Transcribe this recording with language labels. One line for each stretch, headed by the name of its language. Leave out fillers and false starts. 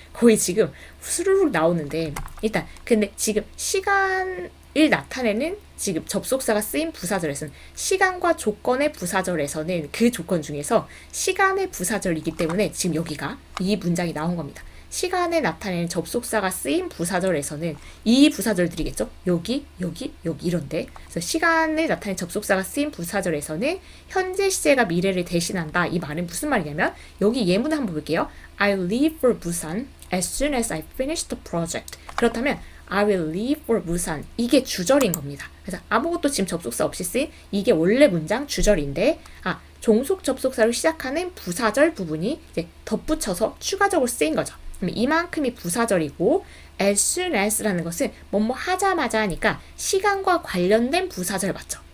Korean: 거의 지금 수르륵 나오는데 일단 근데 지금 시간을 나타내는 지금 접속사가 쓰인 부사절에서는 시간과 조건의 부사절에서는 그 조건 중에서 시간의 부사절이기 때문에 지금 여기가 이 문장이 나온 겁니다. 시간에 나타내는 접속사가 쓰인 부사절에서는 이 부사절들이겠죠? 여기 이런데 그래서 시간을 나타내는 접속사가 쓰인 부사절에서는 현재 시제가 미래를 대신한다. 이 말은 무슨 말이냐면 여기 예문을 한번 볼게요.
English: I leave for Busan as soon as I finish the project.
Korean: 그렇다면
English: I will leave for Busan.
Korean: 이게 주절인 겁니다. 그래서 아무것도 지금 접속사 없이 쓰인 이게 원래 문장 주절인데 종속 접속사로 시작하는 부사절 부분이 이제 덧붙여서 추가적으로 쓰인 거죠. 그럼 이만큼이 부사절이고 as soon as라는 것은 뭐뭐 하자마자 하니까 시간과 관련된 부사절 맞죠?